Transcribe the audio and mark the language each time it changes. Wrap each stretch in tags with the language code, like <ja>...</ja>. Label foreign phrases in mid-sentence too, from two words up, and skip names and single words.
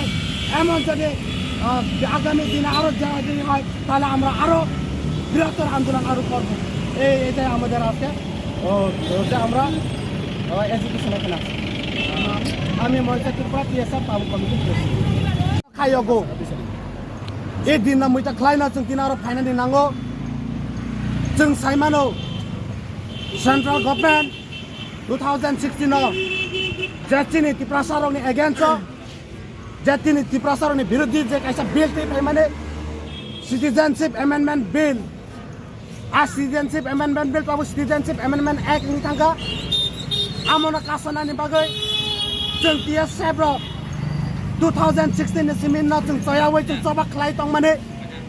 <bn>এমন যদি আগামী দিনে আরও যদি হয় তাহলে আমরা আরও বৃহত্তর আন্দোলন আরও করবো। এটাই আমাদের আজকে যে আমরা এডুকেশন এখানে আছি। আমি মঞ্চে ত্রিপুরা টিএসএফ কমিটির প্রেসিডেন্ট খাইগো এই</bn> <trp>दिन मैता खालायना जों दिन आरो फाइनालि नांगौ जों साइमानो</trp> <en>central government</en> <trp>2016 जेतिनि टिप्रासारनि एगेन्स्ट जेतिनि टिप्रासारनि विरुद्ध जे कायसा बिल थे माने</trp> <en>citizenship amendment bill citizenship amendment bill</en> <trp>पाबो</trp> <en>citizenship amendment act</en> <trp>नि थांगा आमोना कासनानि बागै जों टिएसएफ 2016 नि सिमिन ना जों जयावै जों सबा खालाय दं माने</trp>